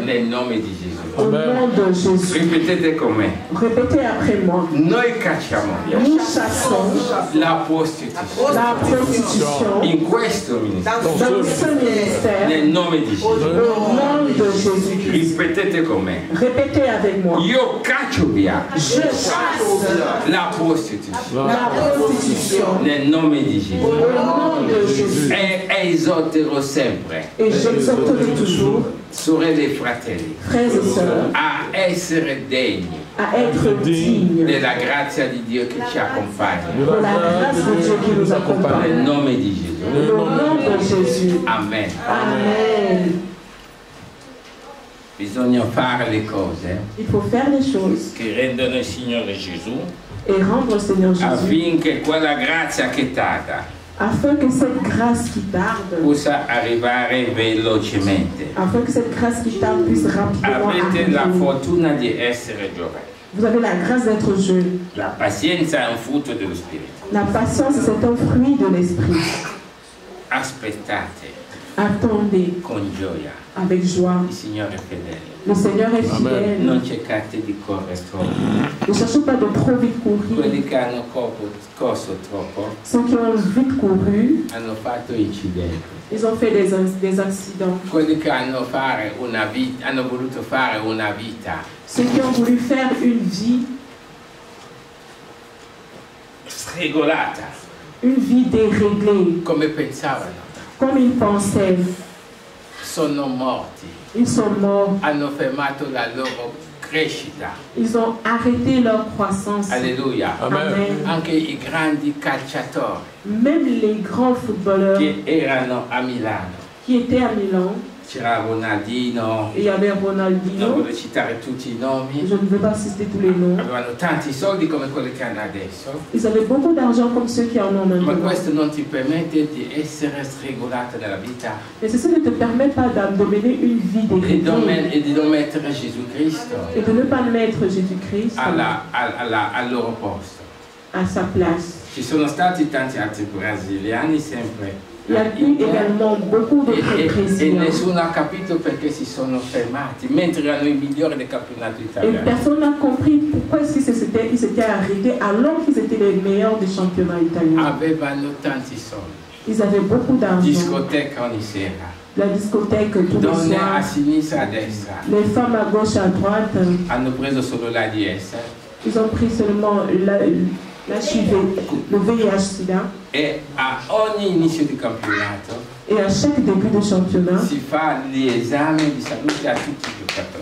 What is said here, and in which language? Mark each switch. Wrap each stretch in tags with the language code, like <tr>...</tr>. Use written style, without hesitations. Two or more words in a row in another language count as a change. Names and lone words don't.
<it>Nel nome di Gesù.</it> <fr>au nom de Jésus.</fr> <it>Ripetete con me.</it> <fr>Répétez après moi.</fr> <it>Noi cacciamo via</it> <fr>Nous chassons</fr> <it>la prostituzione</it> <fr>la prostitution</fr> <it>in questo ministero.</it> <fr>dans ce ministère</fr> <it>Nel nome di Gesù.</it> <fr>au nom de Jésus-Christ.</fr> <it>Ripetete con me.</it> <fr>Répétez avec moi.</fr> <it>Io caccio via</it> <fr>Je chasse</fr> <it>la prostituzione</it> <fr>la prostitution</fr> <it>nel nome di Gesù.</it> <fr>au nom de Jésus.</fr> <it>E esorterò sempre,</it> <fr>Et j'exhorterai toujours,</fr> <it>sorelle e fratelli,</it> <fr>frères et sœurs,</fr> <it>a essere degni</it> <fr>à être dignes</fr> <it>della grazia di Dio che ci accompagna.</it> <fr>de la grâce de Dieu qui nous</fr> <it>Nel</it> <fr>accompagne.</fr> <it>nome di Gesù.</it> <fr>Au nom de Jésus.</fr> <it>Amen.</it> <fr>Amen.</fr> <it>Bisogna fare le cose</it> <fr>Il faut faire les choses</fr> <it>che rendono il Signore Gesù</it> <fr>et rendre le Seigneur Jésus</fr> <it>affinché quella grazia che tarda</it> <fr>afin que cette grâce qui tarde,</fr> <it>possa arrivare velocemente.</it> <fr>afin que cette grâce qui tarde puisse rapidement</fr> <it>Avete la</it> <fr>arriver.</fr> <it>fortuna di essere giovani.</it> <fr>Vous avez la grâce d'être jeune.</fr> <it>La pazienza è un frutto dello Spirito.</it> <fr>La patience, c'est un fruit de l'esprit.</fr> <it>Aspettate</it> <fr>Attendez</fr> <it>con gioia</it> <fr>avec joie.</fr> <it>il Signore è fedele.</it> <fr>Le Seigneur est fidèle.</fr> <it>Non cercate di correre troppo.</it> <fr>Ne cherchez pas de trop vite courir.</fr> <it>Quelli che hanno corso troppo</it> <fr>Ceux qui ont vite couru,</fr> <it>hanno fatto incidenti.</it> <fr>ils ont fait des accidents.</fr> <it>Quelli che hanno voluto fare una vita</it> <fr>Ceux qui ont voulu faire une vie</fr> <it>sregolata,</it> <fr>une vie déréglée,</fr> <it>come pensavano,</it> <fr>comme ils pensaient.</fr> <it>sono morti,</it> <fr>Ils sont morts.</fr> <it>hanno fermato la loro crescita.</it> <fr>Ils ont arrêté leur croissance.</fr> <it>Alleluia.</it> <fr>Amen.</fr> <it>Anche i grandi calciatori</it> <fr>Même les grands footballeurs</fr> <it>che erano a Milano,</it> <fr>qui étaient à Milan,</fr> <it>c'era Ronaldinho,</it> <fr>et il y avait</fr> <it>non</it> <fr>Ronaldinho,</fr> <it>voglio citare tutti i nomi,</it> <fr>je ne vais pas citer tous les noms,</fr> <it>avevano tanti soldi come quelli che hanno adesso,</it> <fr>ils avaient beaucoup d'argent comme ceux qui en ont</fr> <it>ma</it> <fr>maintenant.</fr> <it>questo non ti permette di essere sregolata nella vita</it> <fr>Mais ceci ne te permet pas de mener une vie déréglée</fr> <it>e di non mettere Gesù Cristo</it> <fr>et de ne pas mettre Jésus-Christ</fr> <it>al loro posto.</it> <fr>à sa place.</fr> <it>Ci sono stati tanti altri brasiliani sempre</it> <fr>Il y a eu également beaucoup d'autres</fr> <it>e</it> <fr>Brésiliens.</fr> <it>nessuno ha capito perché si sono fermati, mentre erano i migliori del campionato</it> <fr>Et</fr> <it>italiano.</it> <fr>personne n'a compris pourquoi ils s'étaient arrêtés alors qu'ils étaient les meilleurs des championnats italiens.</fr> <it>Avevano tanti soldi,</it> <fr>Ils avaient beaucoup d'argent.</fr> <it>discoteca ogni sera,</it> <fr>La discothèque tous les</fr> <it>donne a</it> <fr>soirs.</fr> <it>sinistra e a destra,</it> <fr>Les femmes à gauche et à droite,</fr> <it>hanno preso solo l'AIDS</it> <fr>ils ont pris seulement l'HIV, le VIH-Sida.</fr> <it>e a ogni inizio di campionato</it> <fr>Et à chaque début de championnat,</fr> <it>si fa gli esami di salute a tutti i giocatori.</it>